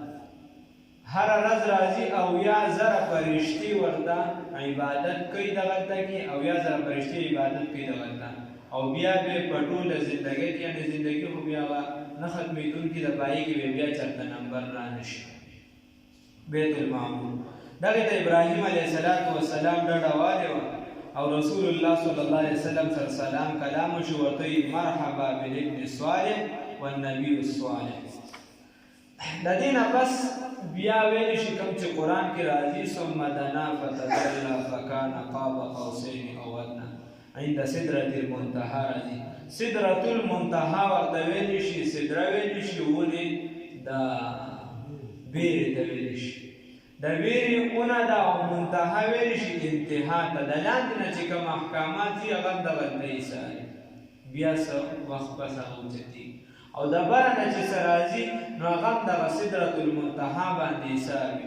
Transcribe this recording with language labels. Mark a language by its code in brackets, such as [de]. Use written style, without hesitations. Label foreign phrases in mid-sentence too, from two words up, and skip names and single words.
[ps] هره ورځ راځي اویا زره فرشتې ورته عبادت کوي دغلته کې اویا زره فرشتې عبادت کوي دغلته او بیا به په ټوله زندګۍ کې یعنې زندګي خو بیا به نه ختمېدونکي د پایې کې به بیا چېرته نمبر را نه شي. بیت المعمور دغې ته ابراهیم [ar] علیه السلام [ps] ډډه والې وه او رسول الله [ar] صلی الله علیه وسلم [ps] سره سلام کلام وشو ورته ویل [ar] مرحبا بالابن الصالح والنبي الصالح. [ps] د دې نه پس بیا ویلی شي کوم چې قرآن کې راځي [ar] ثم دنا فتدلی فکان قاب قوسین او ادنی عند سدرة المنتهى [ps] راځي. [ar] سدرة المنتهى [ps] ورته ویلی شي سدره ویلی شي ونې د بیرې ته ویلی شي د بیرې اونه ده او منتهی ویلی شي انتها ته د لاندې نه چې کوم احکامات دي هغه دغلته ایساري بیا څه وخت پس هغه اوچتېږي او د بره نه چې څه راځي نو هغه هم دغه [ar] سدرة المنتهی [ps] باندې ایسار وي.